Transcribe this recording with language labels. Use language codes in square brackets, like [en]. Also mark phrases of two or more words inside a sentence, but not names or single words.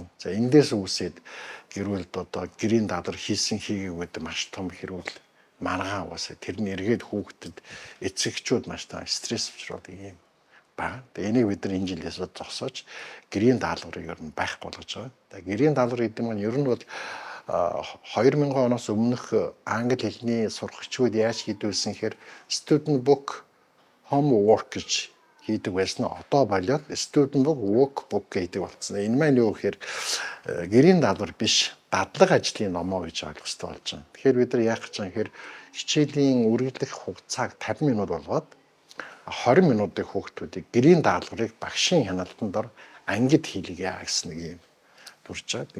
[mn] За эндээс үүсээд гэрүүлд одоо гэрийн даалгавар хийсэн хийгээгүй маш том хэрүүл маргаан уусаа тэрний эргээд хүүхдэд эцэгчүүд маш том стресс учруулдаг юм байна. Тэгээ энийг бид нар энэ жилээс зогсоож гэрийн даалгаврыг ер нь байхгүй болгож байгаа. Тэгээ гэрийн даалгавар гэдэг нь ер нь бол 2000 оноос өмнөх англи хэлний сурагчид яаж хийдүүлсэн гэхээр [en] student book homework [mn] гэж хийдэг байсан. Одоо болоод [en] student book workbook [mn] гэдэг болсон. Энэ маань юу гэхээр гэрийн даалгавар биш дадлаг ажлын номоо гэж ойлгох хэрэгтэй болж байна. Тэгэхээр бид нар яах гэж байгаа юм гэхээр хичээлийн үргэлжлэх хугацааг 50 минут болгоод 20 минутын хүүхдүүдийг гэрийн даалгаврыг багшийн хяналтанд дор ангид хийлгээ гэсэн нэг юм турж байгаа.